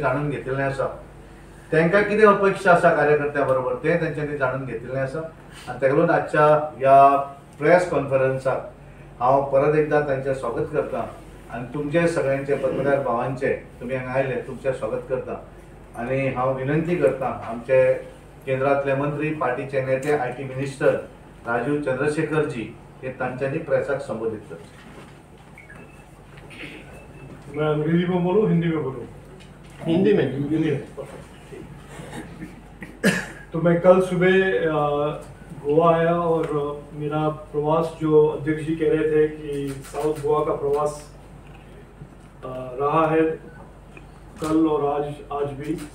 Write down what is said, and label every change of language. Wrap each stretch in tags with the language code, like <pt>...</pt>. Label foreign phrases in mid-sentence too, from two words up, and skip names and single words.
<kok>जाणून घेतिल्लें आसा, तांकां कितें अपेक्षा आसा कार्यकर्त्यां बरोबर तें तांच्यांनी जाणून घेतिल्लें आसा आणि ताका लागून आजच्या ह्या</kok> <en>press conference</en> <kok>हांव परत एकदा तांचें स्वागत करता आणि तुमचे सगळ्यांचे पत्रकार भावांचे तुमी हांगा आयले तुमचें स्वागत करता आणि हांव विनंती करता आमचे केंद्रातले मंत्री, पार्टीचे नेते,</kok> <en>IT minister</en> <kok>राजीव चंद्रशेखरजी हे तांच्यांनी प्रेसाक संबोधित करचे।</kok> <hi>मैं अंग्रेजी में बोलूँ, हिंदी में बोलूँ? हिंदी में। हिंदी में, तो मैं कल सुबह गोवा आया और मेरा प्रवास, जो अध्यक्ष जी कह रहे थे कि साउथ गोवा का प्रवास रहा है कल और आज भी।</hi>